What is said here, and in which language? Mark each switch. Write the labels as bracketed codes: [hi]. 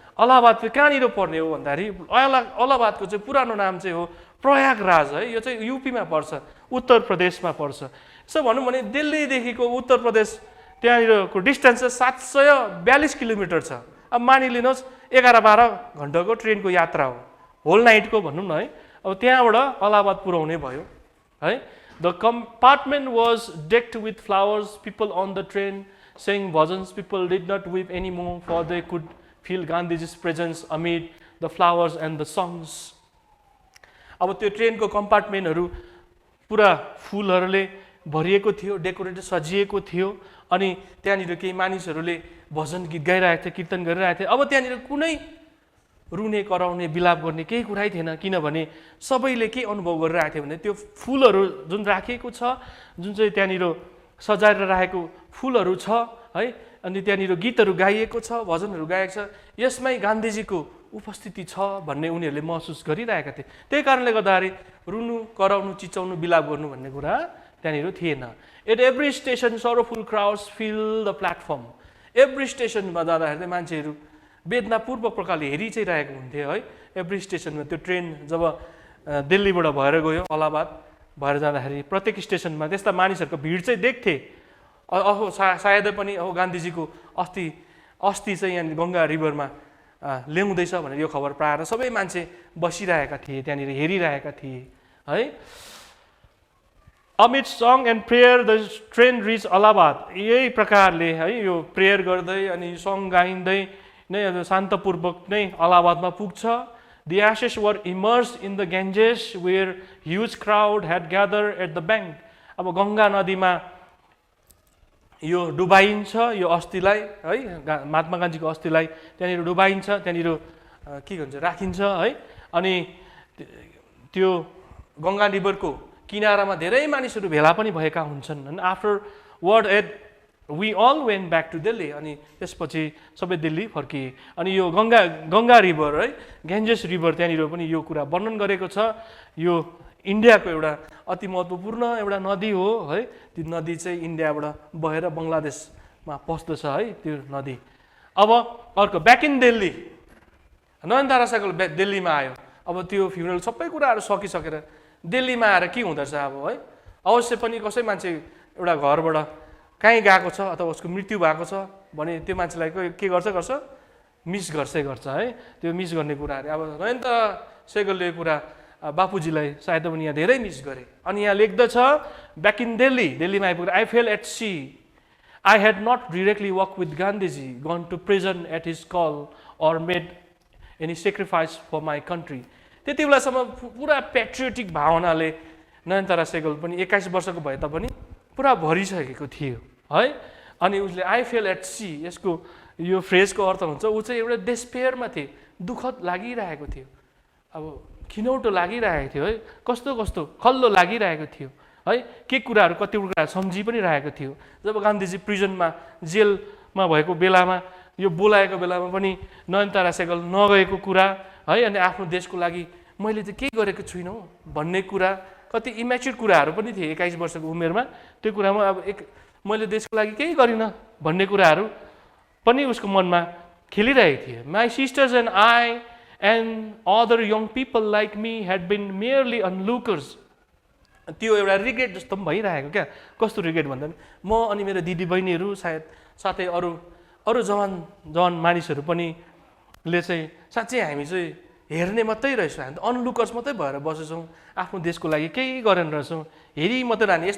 [ne] अलाहाबाद चाहिँ कहाँनिर पर्ने हो भन्दाखेरि अलाहाबादको चाहिँ पुरानो नाम चाहिँ हो प्रयागराज है। यो चाहिँ युपीमा पर्छ, उत्तर प्रदेशमा पर्छ। यसो भनौँ भने दिल्लीदेखिको उत्तर प्रदेश त्यहाँनिरको डिस्टेन्स चाहिँ 742 किलोमिटर छ। अब मानिलिनुहोस् 11-12 घन्टाको ट्रेनको यात्रा हो, होल नाइटको भनौँ न है। अब त्यहाँबाट अलाहाबाद पुर्याउने भयो है। [en] The compartment was decked with flowers, people on the train saying bhajans, people did not weep anymore for they could feel Gandhiji's presence amid the flowers and the songs. [ne] अब त्यो ट्रेनको कम्पार्टमेन्टहरू पुरा फुलहरूले भरिएको थियो, डेकोरेटेड सजिएको थियो। अनि त्यहाँनिर केही मानिसहरूले भजन गीत गाइरहेको थियो, कीर्तन गरिरहेको थियो। अब त्यहाँनिर कुनै रुने, कराउने, बिलाप गर्ने केही कुरै थिएन, किनभने सबैले के अनुभव गरिरहेको थियो भने त्यो फुलहरू जुन राखिएको छ, जुन चाहिँ त्यहाँनिर सजाएर राखेको फुलहरू छ है, अनि त्यहाँनिर गीतहरू गाइएको छ, भजनहरू गाइएको छ, यसमै गान्धीजीको उपस्थिति छ भन्ने उनीहरूले महसुस गरिरहेका थिए। त्यही कारणले गर्दाखेरि रुनु, कराउनु, चिचाउनु, बिलाप गर्नु भन्ने कुरा त्यहाँनिर थिएन। [en] At every station sorrowful crowds fill the platform. [ne] Every स्टेसनमा जाँदाखेरि मान्छेहरू वेदनापूर्वक प्रकारले हेरि चाहिँ रहेको हुन्थ्यो है। एभ्री स्टेसनमा त्यो ट्रेन जब दिल्लीबाट भएर गयो अलाहाबाद भएर जाँदाखेरि प्रत्येक स्टेसनमा त्यस्ता मानिसहरूको भिड चाहिँ देख्थे। अहो सायदै पनि अब गान्धीजीको अस्थि चाहिँ यहाँ गङ्गा रिभरमा ल्याउँदैछ भनेर यो खबर पाएर सबै मान्छे बसिरहेका थिए, त्यहाँनिर हेरिरहेका थिए है। [en] Amid song and prayer the train reach Allahabad. [ne] यही प्रकारले है यो प्रेयर गर्दै अनि सङ गाइँदै नै शान्तपूर्वक नै अलाहाबादमा पुग्छ। [en] The ashes were immersed in the Ganges where huge crowd had gathered at the bank. [ne] अब गङ्गा नदीमा यो डुबाइन्छ यो अस्थिलाई है, महात्मा गान्धीको अस्थिलाई त्यहाँनिर डुबाइन्छ, त्यहाँनिर के भन्छ राखिन्छ है। अनि त्यो गङ्गा रिभरको किनारामा धेरै मानिसहरू भेला पनि भएका हुन्छन्। [en] अनि afterward at we all went back to Delhi, [ne] अनि त्यसपछि सबै दिल्ली फर्किए। अनि यो गङ्गा रिभर है, ग्यान्जेस रिभर, त्यहाँनिर पनि यो कुरा वर्णन गरेको छ। यो इन्डियाको एउटा अति महत्त्वपूर्ण एउटा नदी हो है। त्यो नदी चाहिँ इन्डियाबाट बहेर बङ्गलादेशमा पस्दछ है त्यो नदी। अब अर्को [en] back in Delhi, [ne] नयनतारा सहगल दिल्लीमा आयो। अब त्यो फ्युनरल सबै कुराहरू सकिसकेर दिल्लीमा आएर के हुँदछ अब है, अवश्य पनि कसै मान्छे एउटा घरबाट कहीँ गएको छ अथवा उसको मृत्यु भएको छ भने त्यो मान्छेलाई के गर्छ मिस गर्छ है। त्यो मिस गर्ने कुराहरू अब नयनतारा सहगलले यो कुरा बापुजीलाई सायद पनि यहाँ धेरै मिस गरे। अनि यहाँ लेख्दछ [en] back in [ne] दिल्लीमा आइपुगेर [en] I fell at sea, I had not directly work with Gandhiji, gone to prison at his call or made any sacrifice for my country. [ne] त्यति बेलासम्म पुरा पेट्रियोटिक भावनाले नयनतारा सहगल पनि 21 वर्षको भए तापनि पुरा भरिसकेको थियो है। अनि उसले [en] I fell at sea, [ne] यसको यो फ्रेजको अर्थ हुन्छ ऊ चाहिँ एउटा डेस्पेयरमा थिए, दुःख लागिरहेको थियो, अब खिनौटो लागिरहेको थियो है, कस्तो खल्लो लागिरहेको थियो है। के कुराहरू कति कुराहरू सम्झि पनि रहेको थियो। जब गान्धीजी प्रिजनमा जेलमा भएको बेलामा यो बोलाएको बेलामा पनि नयनतारा सहगल नगएको कुरा है, अनि आफ्नो देशको लागि मैले चाहिँ केही गरेको छुइनँ भन्ने कुरा, कति इमेच्योर कुराहरू पनि थिए 21 वर्षको उमेरमा। त्यो कुरामा अब मैले देशको लागि केही गरिनँ भन्ने कुराहरू पनि उसको मनमा खेलिरहेको थिए। [en] My sisters and I and other young people like me had been merely onlookers. [ne] त्यो एउटा रिग्रेट जस्तो पनि भइरहेको क्या। कस्तो रिग्रेट भन्दा म अनि मेरो दिदी बहिनीहरू सायद साथै अरू जवान मानिसहरू पनि ले चाहिँ साँच्चै हामी चाहिँ हेर्ने मात्रै रहेछौँ, हामी त अनलुकर्स मात्रै भएर बसेछौँ, आफ्नो देशको लागि केही गरेन रहेछौँ, हेरि मात्रै रहने।